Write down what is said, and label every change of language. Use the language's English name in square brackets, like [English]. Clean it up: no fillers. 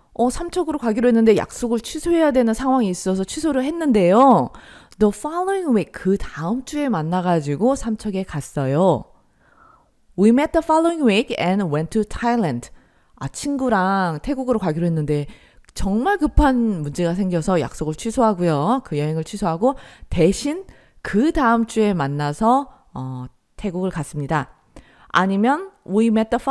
[Korean] 삼척으로 가기로 했는데 약속을 취소해야 되는 상황이 있어서 취소를 했는데요. [English] The following week, [Korean] 그 다음 주에 만나가지고 삼척에 갔어요. [English] We met the following week and went to Thailand. [Korean] 친구랑 태국으로 가기로 했는데 정말 급한 문제가 생겨서 약속을 취소하고요. 그 여행을 취소하고 대신 그 다음 주에 만나서 태국을 갔습니다. 아니면 [English] we met